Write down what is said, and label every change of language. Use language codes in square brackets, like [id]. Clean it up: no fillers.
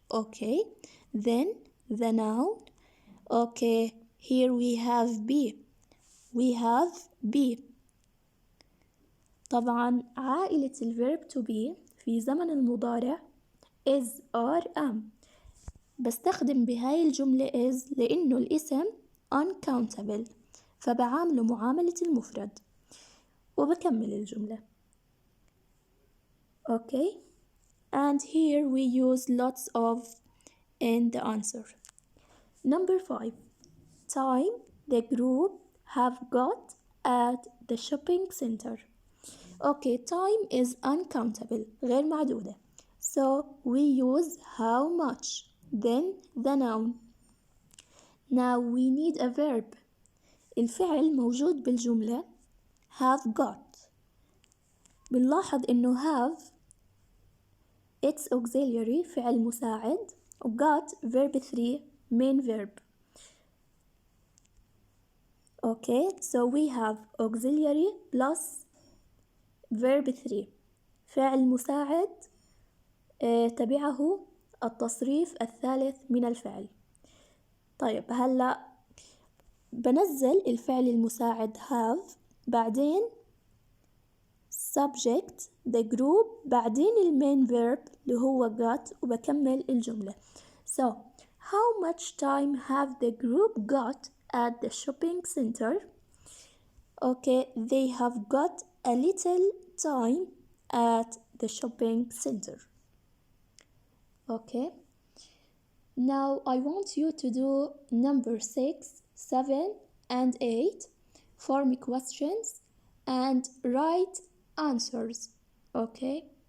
[en] Okay, then the noun. Okay, here we have be. We have be. [ar] طبعا عائلة ال [en] verb to be [ar] في زمن المضارع is are am. بستخدم بهاي الجملة is لأنه الاسم uncountable، فبعامله معاملة المفرد وبكمل الجملة. [en] Okay, and here we use lots of in the answer. Number 5, time the group have got at the shopping center. Okay, time is uncountable [ar] غير معدودة. [en] So we use how much, then the noun. Now we need a verb. [ar] الفعل موجود بالجملة have got. بنلاحظ إنه [en] have it's auxiliary [ar] فعل مساعد [en] و got verb 3 main verb. Okay, so we have auxiliary plus verb 3 [ar] فعل مساعد تبعه التصريف الثالث من الفعل. طيب هلأ بنزل الفعل المساعد have، بعدين subject the group، بعدين المين verb اللي هو got، وبكمل الجملة. [en] So how much time have the group got at the shopping center? Okay, they have got a little time at the shopping center. Okay, now I want you to do number 6, 7 and 8, form questions and write answers. Okay,